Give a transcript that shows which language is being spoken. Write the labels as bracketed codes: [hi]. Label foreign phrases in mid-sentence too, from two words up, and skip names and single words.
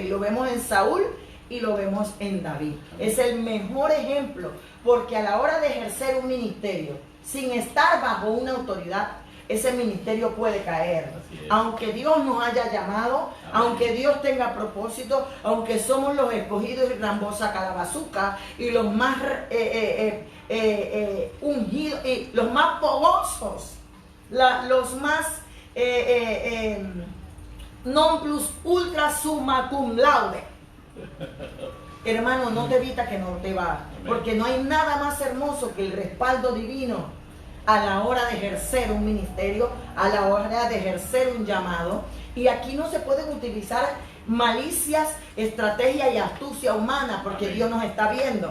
[es] Y lo vemos en Saúl y lo vemos en David. Es el mejor ejemplo, porque a la hora de ejercer un ministerio, sin estar bajo una autoridad, ese ministerio puede caer. Aunque Dios nos haya llamado, amén, aunque Dios tenga propósito, aunque somos los escogidos y Rambosa Calabazuca y los más ungidos y los más fogosos, los más [la] non plus ultra summa cum laude. [es] Hermano, no te evita que no te va, porque no hay nada más hermoso que el respaldo divino a la hora de ejercer un ministerio, a la hora de ejercer un llamado. Y aquí no se pueden utilizar malicias, estrategia y astucia humana, porque amén, Dios nos está viendo.